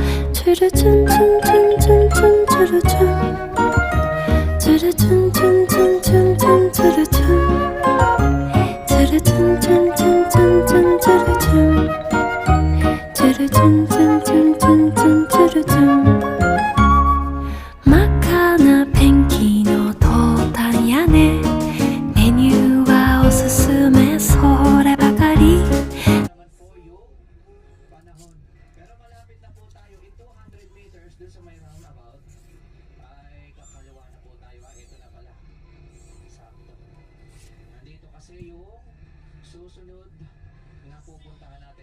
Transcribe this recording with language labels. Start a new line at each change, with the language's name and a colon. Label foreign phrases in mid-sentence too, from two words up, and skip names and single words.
Japanese: チュルチュンチュンチュンチュンチュンチュルチュン、チュルチュンチュンチュンチュンチュンチュルチュン、チュルチュンチュンチュンチュンチュンチュルチュン、チュルチュンチュンチュンチュンチュンチュルチュン。真っ赤なペンキのトータン屋根、メニューはおすすめそればかり。
Filipino: Pero malapit na po tayo in 200 meters dun sa may roundabout. Ay kakaliwa na po tayo. Ito na pala. Sakto. Nandito kasi yung susunod na pupuntahan natin.